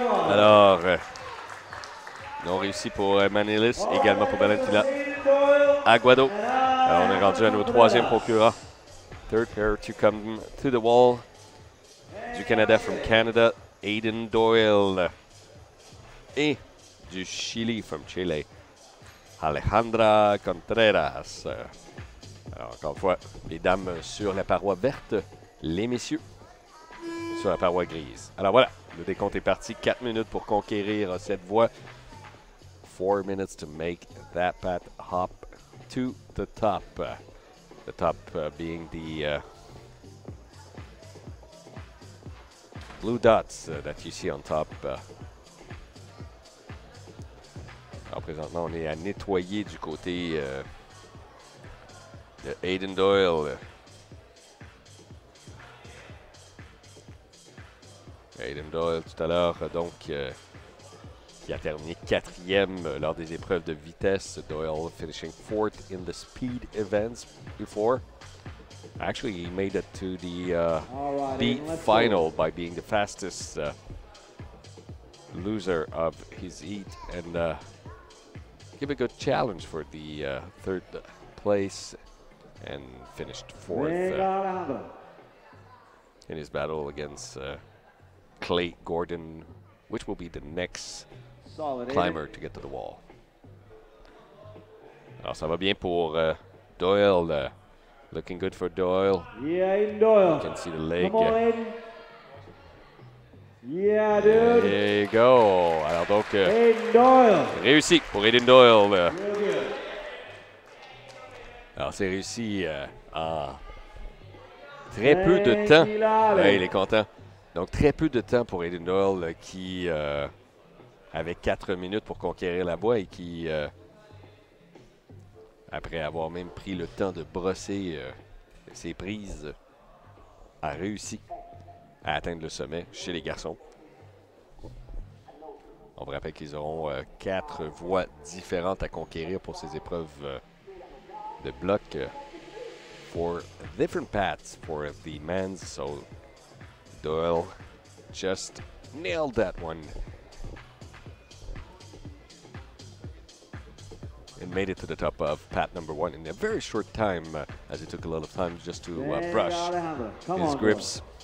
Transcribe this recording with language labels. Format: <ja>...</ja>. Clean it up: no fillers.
<fr>Alors, non réussi pour Man Ellis, également pour Valentina Aguado. Alors, on est rendu à nos troisième concurrents.</fr> <en>Third pair to come to the wall.</en> <fr>Du Canada</fr> <en>from Canada,</en> <fr>Aiden Doyle. Et du Chili</fr> <en>from Chile,</en> <fr>Alejandra Contreras. Alors, encore une fois, les dames sur la paroi verte, les messieurs sur la paroi grise. Alors voilà, le décompte est parti. 4 minutes pour conquérir cette voie.</fr> <en>4 minutes to make that path hop to the top. The top being the blue dots that you see on top.</en> <fr>Alors présentement, on est à nettoyer du côté de Aiden Doyle. Aiden Doyle tout à l'heure, donc, qui a terminé 4e lors des épreuves de vitesse.</fr> <en>Doyle finishing 4th in the speed events before. Actually, he made it to the beat final by being the fastest loser of his heat, and give a good challenge for the 3rd place, and finished 4th in his battle against Clay Gordon, which will be the next climber to get to the wall.</en> <fr>Alors ça va bien pour Doyle.</fr> <en>Looking good for Doyle. Yeah, Aiden Doyle. You can see the leg. Come on, Aiden. Yeah, dude. There you go.</en> <fr>Alors donc,</fr> <en>Aiden Doyle.</en> <fr>réussi pour Aiden Doyle.</fr> <en>Real good.</en> <fr>Alors c'est réussi en très peu de temps. Ouais, il est content. Donc très peu de temps pour Aiden Doyle qui avait 4 minutes pour conquérir la voie et qui, après avoir même pris le temps de brosser ses prises, a réussi à atteindre le sommet chez les garçons. On vous rappelle qu'ils auront 4 voies différentes à conquérir pour ces épreuves de bloc.</fr> <en>4 different paths for the men's, so Doyle just nailed that one. And made it to the top of path number 1 in a very short time, as it took a lot of time just to brush his grips.</en>